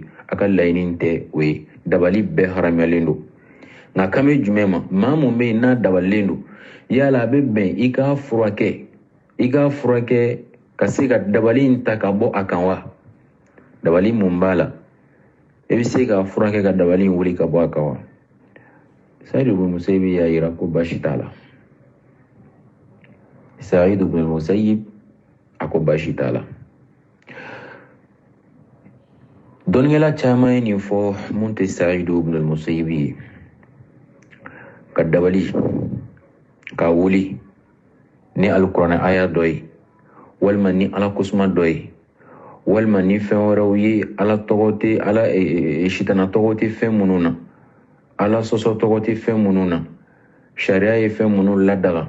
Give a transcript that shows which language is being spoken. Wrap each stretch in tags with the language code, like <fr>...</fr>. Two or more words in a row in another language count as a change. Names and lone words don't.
<bm>A ka laɲini tɛ o ye, dabali bɛɛ haramuyalen don. Nka kan bɛ jumɛn ma? Maa mun bɛ yen n'a dabalilen don, yala a bɛ bɛn i k'a furakɛ ka se ka dabali in ta ka bɔ a kan wa? Dabali mun b'a la, e bɛ se ka furakɛ ka dabali in wuli ka bɔ a kan wa? Saïd ibn al-Musayyib y'a yira ko baasi t'a la. Saïd ibn al-Musayyib a ko baasi t'a la. Dɔnnikɛla caman ye nin fɔ mun tɛ Saïd ibn al-Musayyib ye, ka dabali ka wuli ni alikuranɛ aya dɔ ye, walima ni ala kosuma dɔ ye, walima ni fɛn wɛrɛw ye ala tɔgɔ tɛ, ala sitana tɔgɔ tɛ fɛn minnu na, ala sɔsɔ tɔgɔ tɛ fɛn minnu na, sariya ye fɛn minnu ladaga.</bm>